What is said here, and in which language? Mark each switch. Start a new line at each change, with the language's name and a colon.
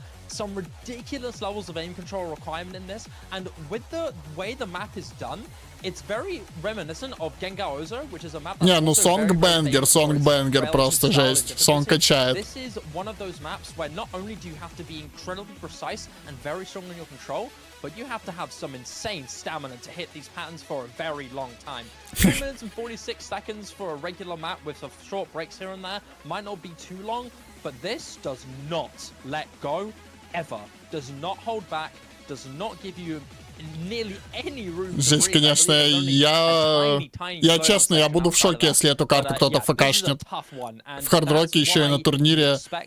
English: Some ridiculous levels of aim control requirement in this, and with the way the map is done, it's very reminiscent of Gengar Ozo, which is a map.
Russian: Не, ну сонгбэнгер просто жесть. Сон качает.
English: This is one of those maps where not only do you have to be incredibly precise and very strong in your control, but you have to have some insane stamina to hit these patterns for a very long time. 2 minutes and 46 seconds for a regular map with some short breaks here and there might not be too long, but this does not let go. Ever. Does not hold back, does not give you nearly any room.
Russian: Здесь, конечно, я честно, я буду в шоке, если эту карту кто-то фкшнет. В хардроке еще и на турнире.